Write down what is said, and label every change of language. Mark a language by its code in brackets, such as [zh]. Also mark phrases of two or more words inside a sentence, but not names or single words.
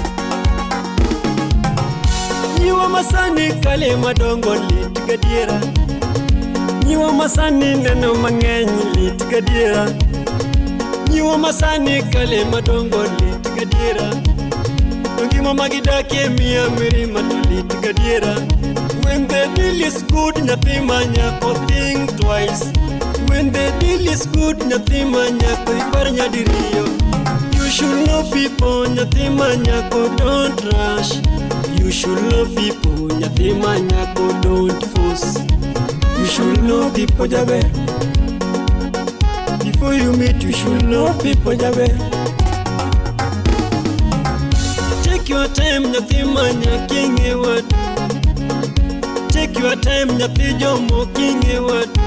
[luo] Nyiwa masani kale madongo lit gadiera. Nyiwa masani neno mang'eny lit gadiera. Nyiwa masani kale madongo lit gadiera. Ngima magidakie miya mirima to lit gadiera. [en] When the deal is good, [luo] nyathi manyako [en] think twice. When the deal is good, [luo] nyathi manyako ipar nyadiriyo. [en] You should know people, [luo] nyathi manyako [en] don't rush. You should know people, [luo] nyathi manyako [en] don't force. You should know people jaber. Before you meet, you should know people jaber. Take your time, [luo] nyathi manyako ing'e wadu. [en] Take your time, [luo] nyathi jomo king'e wadu.